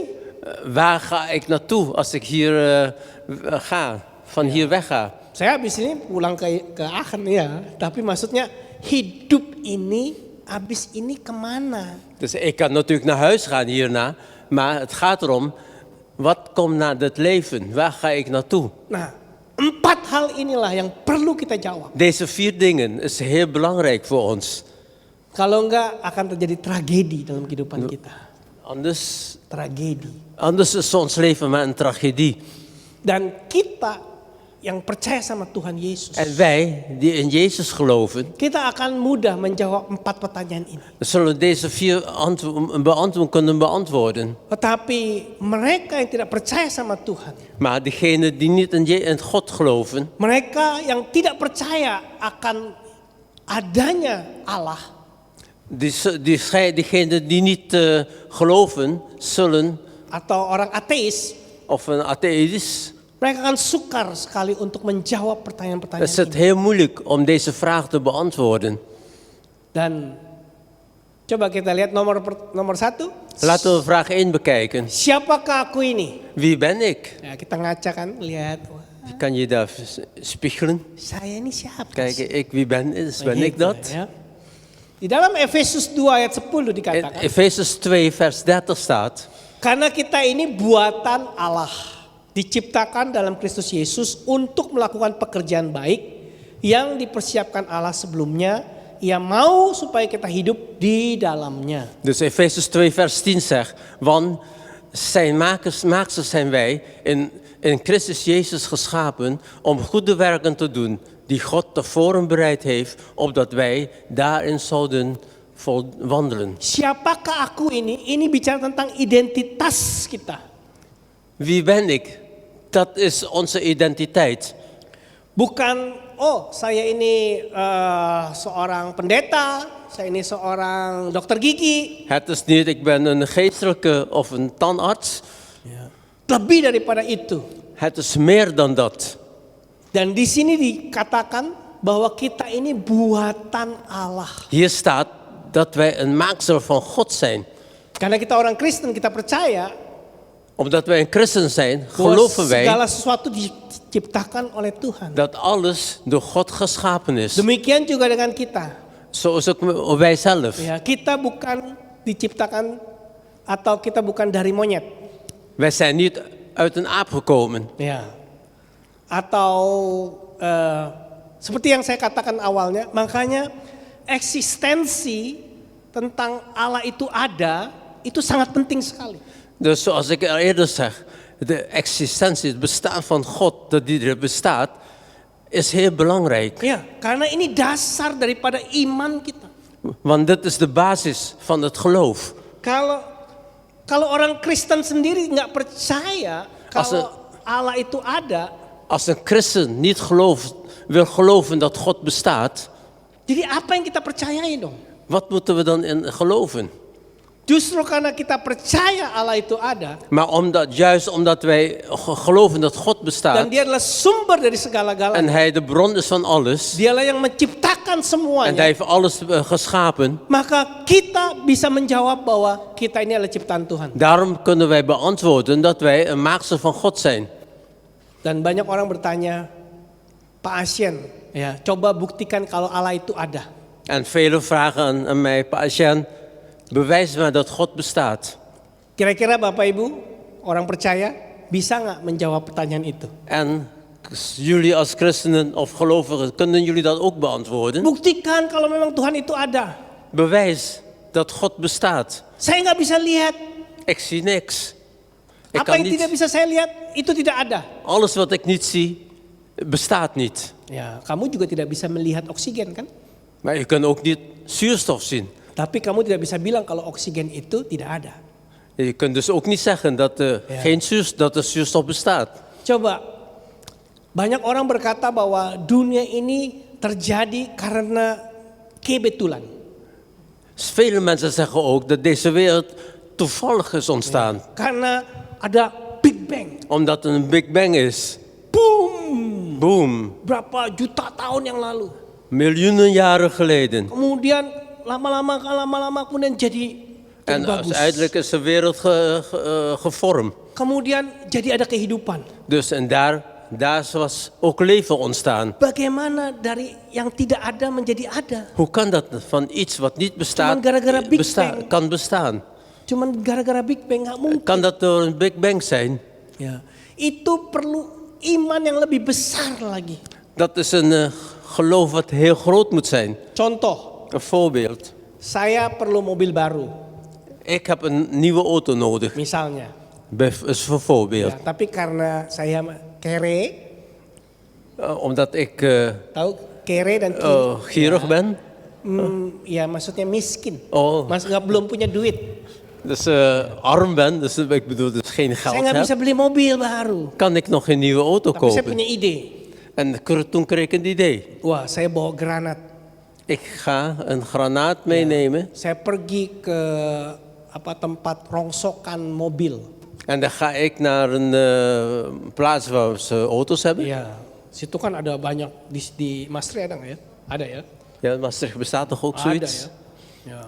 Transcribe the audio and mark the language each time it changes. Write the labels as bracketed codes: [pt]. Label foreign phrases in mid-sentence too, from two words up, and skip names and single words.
[nl] waar ga ik naartoe als ik hier van hier wegga? [id] Saya habis ini pulang ke Aachen ya, tapi maksudnya hidup ini habis ini kemana? [nl] Dus ik kan natuurlijk naar huis gaan hierna, maar het gaat erom, wat komt na dit leven? Waar ga ik naartoe? [id] Nah, 4 hal inilah yang perlu kita jawab. [nl] Deze 4 dingen is heel belangrijk voor ons. [id] Kalau enggak akan terjadi tragedi dalam kehidupan kita. [nl] Anders [id] Tragedi. [nl] is ons leven maar een tragedie. [id] Dan kita yang percaya sama Tuhan Yesus, [nl] En wij die in Jezus geloven, [id] kita akan mudah menjawab 4 pertanyaan ini. [nl] zullen deze 4 kunnen beantwoorden. [id] Tetapi mereka yang tidak percaya sama Tuhan, [nl] Maar degenen die niet in God geloven, [id] mereka yang tidak percaya akan adanya Allah, [nl] diegenen die niet geloven, zullen, [id] atau orang ateis, [nl] of een atheïst, [id] mereka akan sukar sekali untuk menjawab pertanyaan-pertanyaan [nl] is het [id] ini. [nl] heel moeilijk om deze vraag te beantwoorden. [id] Dan coba kita lihat nomor 1. [nl] Laten we vraag 1 bekijken. [id] Siapakah aku ini? [nl] Wie ben ik? [id] Ya, kita ngaca kan, lihat. Wah, [nl] Kan je daar spiegelen? [id] saya ini siapa? [nl] Kijken, ik wie ben ik [id] Begitu, [nl] dat? [id] ya. Di dalam Efesus 2 ayat 10 [nl] In [id] dikatakan, [nl] Efezus 2 vers 30 staat, [id] karena kita ini buatan Allah, diciptakan dalam Kristus Yesus untuk melakukan pekerjaan baik yang dipersiapkan Allah sebelumnya. Ia mau supaya kita hidup di dalamnya. [nl] dus Efezus 2 vers 10 zegt, want zijn maaksters zijn wij in Christus Jezus geschapen om goede werken te doen, die God tevoren bereid heeft, opdat wij daarin zouden wandelen. [id] Siapakah aku ini? Ini bicara tentang identitas kita. [nl] Wie ben ik? Dat is onze identiteit. [id] Bukan, oh saya ini seorang pendeta, saya ini seorang dokter gigi. [nl] Het is niet, ik ben een geestelijke of een tandarts. [id] Lebih daripada itu. [nl] Het is meer dan dat. [id] Dan di sini dikatakan bahwa kita ini buatan Allah. [nl] Hier staat dat wij een maaksel van God zijn. [id] Karena kita orang Kristen, kita percaya [nl] Omdat wij een christen zijn, [id] bahwa [nl] geloven wij [id] segala sesuatu diciptakan oleh Tuhan. [nl] dat alles door God geschapen is. [id] Demikian juga dengan kita. [nl] Zoals ook wij zelf. [id] Ya, kita bukan diciptakan atau kita bukan dari monyet. [nl] Wij zijn niet uit een aap gekomen. [id] Ya. Atau seperti yang saya katakan awalnya, makanya eksistensi tentang Allah itu ada, itu sangat penting sekali. [nl] Dus zoals ik al eerder zeg, de existentie, het bestaan van God, dat die er bestaat, is heel belangrijk. [id] Ya, karena ini dasar daripada iman kita. [nl] Want dit is de basis van het geloof. [id] Kalau orang Kristen sendiri nggak percaya kalau Allah itu ada, [nl] Als een christen niet wil geloven dat God bestaat, [id] jadi apa yang kita percayai dong? [nl] wat moeten we dan in geloven? [id] Justru karena kita percaya Allah itu ada, [nl] Maar juist omdat wij geloven dat God [id] dan [nl] bestaat [id] Dia adalah sumber dari [nl] en [id] segala-galanya. [nl] Hij de bron is van alles [id] Dialah yang menciptakan [nl] en Hij [id] semuanya. [nl] heeft alles geschapen, [id] Maka kita bisa menjawab bahwa kita ini adalah ciptaan Tuhan. [nl] daarom kunnen wij beantwoorden dat wij een maaksel van God zijn. [id] Dan banyak orang bertanya, Pak Asien, ya, coba buktikan kalau Allah itu ada. [nl] En velen vragen aan mij, Pa Asjen, bewijs maar dat God bestaat. [id] Kira-kira Bapak Ibu, orang percaya, bisa nggak menjawab pertanyaan itu? [nl] En jullie als christenen of gelovigen, kunnen jullie dat ook beantwoorden? [id] Buktikan kalau memang Tuhan itu ada. [nl] Bewijs dat God bestaat. [id] Saya nggak bisa lihat. [nl] Ik zie niks. Ik [id] Apa [nl] kan [id] yang tidak [nl] niet, [id] bisa saya lihat, itu tidak ada. [nl] alles wat ik niet zie, bestaat niet. [id] Ya, kamu juga tidak bisa melihat oksigen kan? [nl] Maar je kunt ook niet zuurstof zien. [id] Tapi kamu tidak bisa bilang kalau oksigen itu tidak ada. [nl] Je kunt dus ook niet zeggen dat er zuurstof bestaat. [id] Coba, banyak orang berkata bahwa dunia ini terjadi karena kebetulan. [nl] Vele mensen zeggen ook dat deze wereld toevallig is ontstaan. [id] Karena ada Big Bang. [nl] Omdat er een Big Bang is. [id] Boom! [nl] Boom. [id] Berapa juta tahun yang lalu. [nl] Miljoenen jaren geleden. [id] Kemudian lama-lama kemudian jadi [nl] En [id] bagus. [nl] uiteindelijk is de wereld gevormd. [id] Kemudian jadi ada kehidupan. [nl] Dus en daar was ook leven ontstaan. [id] Bagaimana dari yang tidak ada menjadi ada? [nl] Hoe kan dat van iets wat niet bestaat, [id] Cuman gara-gara Big Bang. [nl] kan bestaan? [id] Cuman gara-gara Big Bang nggak mungkin. [nl] Kan dat door een Big Bang zijn? [id] Ya, itu perlu iman yang lebih besar lagi. [nl] Dat is een geloof wat heel groot moet zijn. [id] Contoh, [nl] Een voorbeeld. [id] saya perlu mobil baru, [nl] Ik heb een nieuwe auto nodig. [id] misalnya. [nl] Is een voorbeeld. [id] Ya, tapi karena saya kere, [nl] Omdat ik [id] Tahu kere dan kiri. [nl] gierig ben. [id] Ya maksudnya miskin. Oh, Mas belum punya duit. [nl] dus arm ben, dus ik bedoel dus geen [id] Saya [nl] geld [id] nggak bisa [nl] heb. [id] beli mobil baru. [nl] Kan ik nog geen nieuwe auto [id] Tapi saya [nl] kopen. [id] punya ide. [nl] En toen kreeg ik een idee. [id] Wah, saya bawa granat. [nl] Ik ga een granaat meenemen. [id] Saya pergi ke tempat rongsokan mobil. [nl] En dan ga ik naar een plaats waar ze auto's hebben. [id] Ya, situ kan ada banyak di Maastricht ada nggak ya? Ada ya? [nl] Ja, Maastricht bestaat toch ook [id] Ada [nl] zoiets? [id] ya. Ya.